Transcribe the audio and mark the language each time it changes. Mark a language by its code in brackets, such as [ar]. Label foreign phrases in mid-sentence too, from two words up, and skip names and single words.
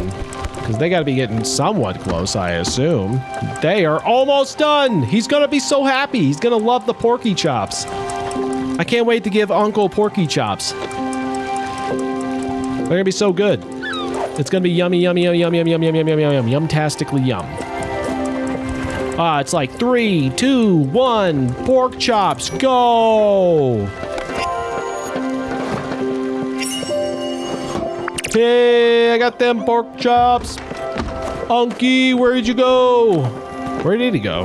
[en] Because they gotta be getting somewhat close, I assume. They are almost done. He's gonna be so happy. He's gonna love the porky chops. I can't wait to give Uncle porky chops. They're gonna be so good. It's gonna be yummy, yummy, yummy, yum, yum, yum, yum, yum, yum, yum, yum, yum-tastically yum. It's like 3, 2, 1, pork chops, go! Hey, I got them pork chops. Unky, where did you go? Where did he go?